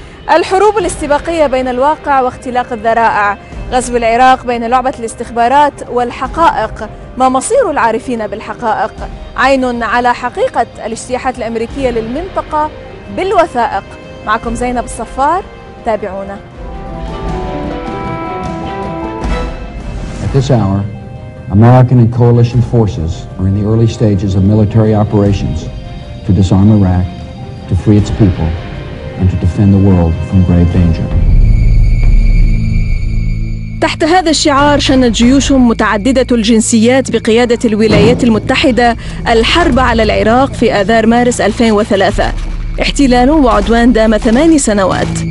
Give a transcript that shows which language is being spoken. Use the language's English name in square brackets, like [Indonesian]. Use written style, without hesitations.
[Arabic] الحروب الاستباقية بين الواقع واختلاق الذرائع، غزو العراق بين لعبة الاستخبارات والحقائق، ما مصير العارفين بالحقائق، عين على حقيقة الاجتياحات الأمريكية للمنطقة بالوثائق. معكم زينب الصفار، تابعونا. [English] At this hour, American and coalition forces are in the early stages of military operations to disarm Iraq, to free its people, and to defend the world from grave danger. [Arabic] تحت هذا الشعار شنت جيوش متعددة الجنسيات بقيادة الولايات المتحدة الحرب على العراق في آذار مارس 2003، احتلال وعدوان دام 8 سنوات.